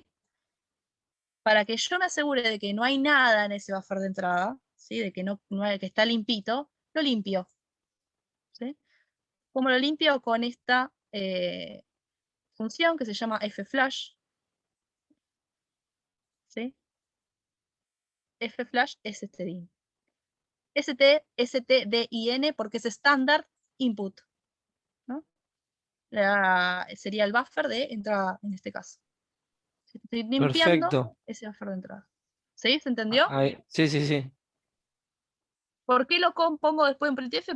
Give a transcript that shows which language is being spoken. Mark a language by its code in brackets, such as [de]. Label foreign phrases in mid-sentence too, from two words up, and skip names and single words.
[es] Para que yo me asegure de que no hay nada en ese buffer de entrada, ¿sí? De que, que está limpito, lo limpio. ¿Sí? ¿Cómo lo limpio? Con esta función que se llama fflash. ¿Sí? fflash stdin. stdin porque es [en] estándar input. [es] ¿No? Sería el buffer de entrada en este caso. Si estoy limpiando Perfecto. ese buffer de entrada. ¿Sí? ¿Se entendió? Sí, sí, sí. ¿Por qué lo pongo después en printf?